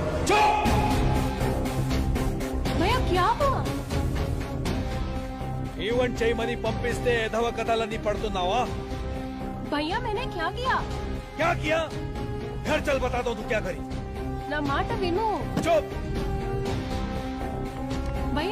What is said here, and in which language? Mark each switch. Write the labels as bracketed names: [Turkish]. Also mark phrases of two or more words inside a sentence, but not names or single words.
[Hindi] भैया क्या हुआ? [Telugu] ఈవెంట్ చేయమని పంపిస్తే ఎధవ కథలన్నీ పడుతున్నావా? [Hindi] भैया मैंने क्या किया? क्या किया? घर चल बता दो तू क्या करी. [Telugu] నా మాట విను. [Hindi] चुप. भैया